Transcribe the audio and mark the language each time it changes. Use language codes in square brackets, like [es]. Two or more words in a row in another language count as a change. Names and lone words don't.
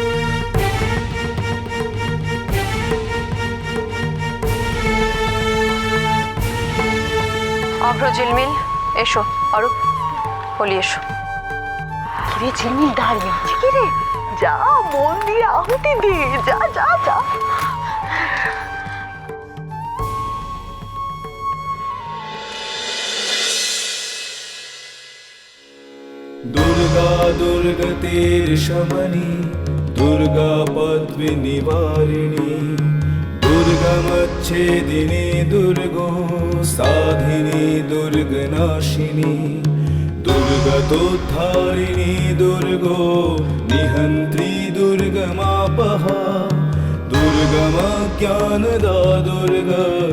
[bn] অভ্র, ঝিলমিল এসো, অরূপ হলি এসো। কিরে ঝিলমিল দাঁড়িয়ে আছে কিরে? যা মন দিয়ে আহুতি দে, যা যা যা। [sa] दुर्गा दुर्गतिर्शमनी दुर्गा पद्विनिवारिणी दुर्गमच्छेदिनी दुर्गो साधिनी दुर्गनाशिनी दुर्गतोद्धारिणी दुर्गो निहन्त्री दुर्गमापहा दुर्गमज्ञानदा दुर्गा